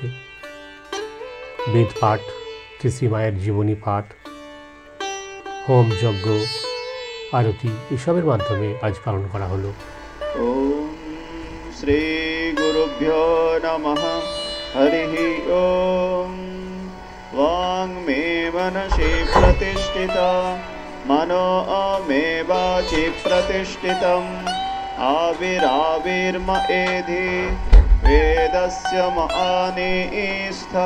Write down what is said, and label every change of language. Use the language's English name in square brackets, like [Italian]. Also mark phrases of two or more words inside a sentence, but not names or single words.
[Bangla] বেদ পাঠ, শ্রী মায়ের জীবনী পাঠ, হোম যজ্ঞ, আরতি এসবের মাধ্যমে আজ পালন করা হলো। [Sanskrit] ওম শ্রী গুরুভ্যো নমঃ। হরিঃ ওম। वाङ् मे मनसि प्रतिष्ठिता, मनो मे वाचि प्रतिष्ठितम्। आविराविर्म एधि वेदस्य मानीस्थः।